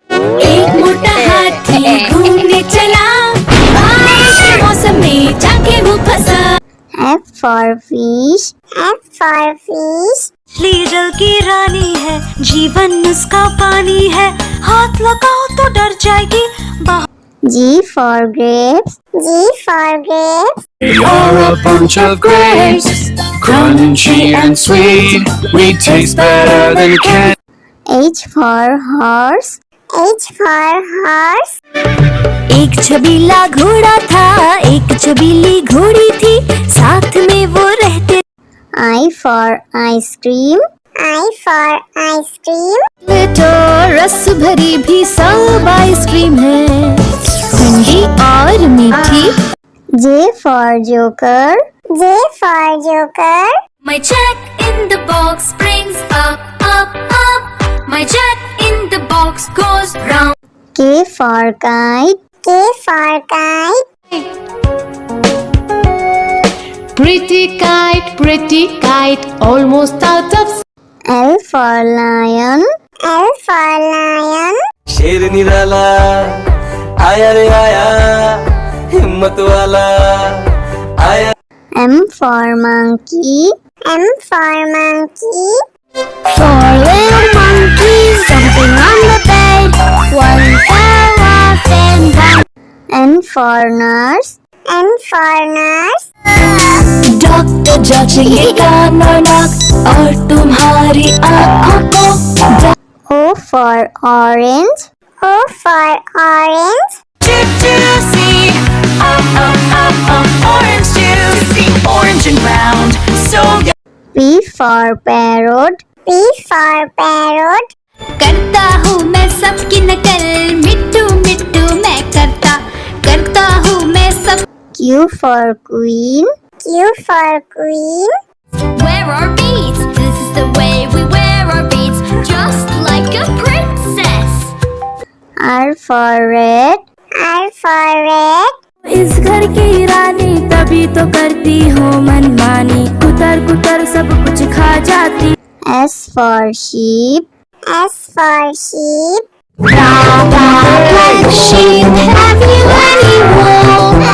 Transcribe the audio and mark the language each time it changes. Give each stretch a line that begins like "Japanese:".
Hindi: एक मोटा हाथी घूमने चला, बारिश के मौसम में जाके वो फंसा।
English: F for fish. F for fish.
Hindi: मछली जल की रानी है, जीवन उसका पानी है, हाथ लगाओ तो डर जाएगी।
English: G for grapes. G for grapes. We are a bunch of grapes, crunchy and sweet. We taste better than candy. H for horse. H for horse.
Hindi: एक छबीला घोड़ा था, एक छबीली घोड़ी थी, साथ में वो रहते।
English: I for ice cream. I for ice cream.
Hindi: तो रस भरी भी सब आइसक्रीम है, ठंडी और मीठी।
English: J for joker. J for joker. My jack in the box brings up, up, up. My jack in the box goes round. K for kite. K for kite. pretty kite, almost out of. L for lion. L for lion.
Hindi: शेर निराला आया रे आया, हिम्मत वाला आया।
English: M for monkey. M for monkey. Four little monkeys jumping on the bed. One fell off and down. N for nurse. N for nurse.
Hindi: Doctor जांचेंगे कान और नाक और तुम्हारी आँखों को।
English: O for orange. O for orange. Juicy, orange juicy, orange and round, so good. P for parrot. P for parrot.
Hindi: करता हूँ मैं सबकी नकल, मिट्टू मिट्टू मैं करता हूँ मैं सब।
English: Q for queen. Q for queen. Wear our beads, this is the way we wear our beads, just like a princess. R for red. R for red.
Hindi: इस घर की रानी तभी तो करती हो मनमानी, कुतर कुतर सब कुछ खा जाती।
English: S for sheep. S for sheep. Black sheep, have you any wool?